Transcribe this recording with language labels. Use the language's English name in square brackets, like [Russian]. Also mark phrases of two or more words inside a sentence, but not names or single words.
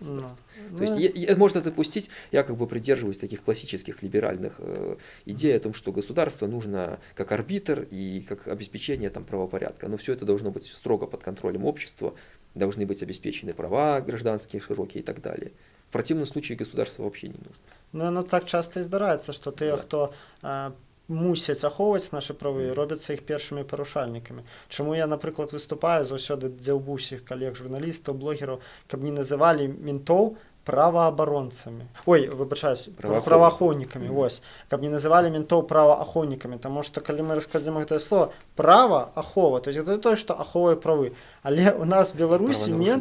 [Russian] То есть можно допустить, я как бы придерживаюсь таких классических либеральных идей о том, что государство нужно как арбитр и как обеспечение там правопорядка. Но все это должно быть строго под контролем общества, должны быть обеспечены права гражданские, широкие и так далее. В противном случае государство вообще не нужно. [Belarusian] Оно так часто і здараецца, што тыя, хто мусяць ахоўваць нашы правы, робяцца іх першымі парушальнікамі. Чаму я, напрыклад, выступаю заўсёды дзяўбу ўсіх калег, журналістаў, блогераў, каб не называлі ментоў праваабаронцамі, ой, выбачаюсь, Праваахоўнікамі. праваахоўнікамі, вось, каб не называлі ментоў праваахоўнікамі, таму што калі мы раскладзем гэтае слово, права ахова, [Russian] то есть это [Belarusian] тое, што ахоўвае правы, але у нас в Беларусі мент